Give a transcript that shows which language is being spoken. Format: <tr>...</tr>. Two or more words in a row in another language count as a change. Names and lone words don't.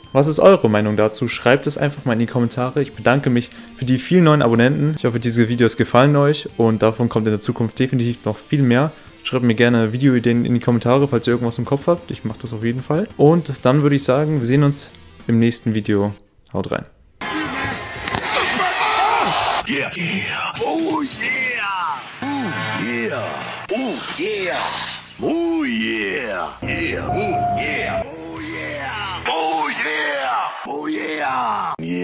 <de>Was ist eure Meinung dazu? Schreibt es einfach mal in die Kommentare. Ich bedanke mich für die vielen neuen Abonnenten. Ich hoffe, diese Videos gefallen euch und davon kommt in der Zukunft definitiv noch viel mehr. Schreibt mir gerne Videoideen in die Kommentare, falls ihr irgendwas im Kopf habt. Ich mache das auf jeden Fall. Und dann würde ich sagen, wir sehen uns im nächsten Video. Haut rein.</de> <en>Yeah. Yeah. Oh yeah. Oh yeah. Oh yeah. Oh yeah. Yeah. Oh yeah. Oh yeah. Oh yeah. Oh yeah.</en>